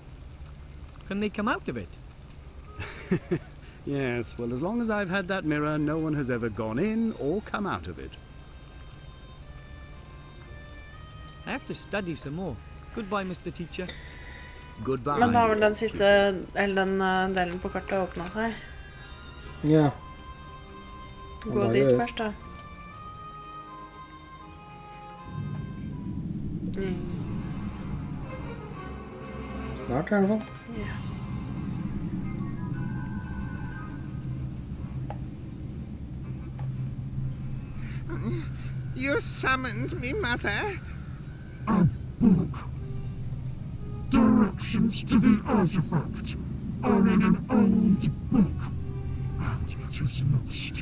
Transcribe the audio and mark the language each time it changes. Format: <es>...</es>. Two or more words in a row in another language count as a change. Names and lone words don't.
<en>Can they come out of it? Yes, well, as long as I've had that mirror, no one has ever gone in or come out of it. I have to study some more. Goodbye, Mr. Teacher. Goodbye.</en> <no>Men da har vel den siste, eller den delen på kartet åpnet seg. Ja. Gå da dit gjør det. først da. Snart i hvert fall. Ja.</no> <en>You summoned me, Mother? A book. Directions to the artifact are in an old book, and it is lost.</en>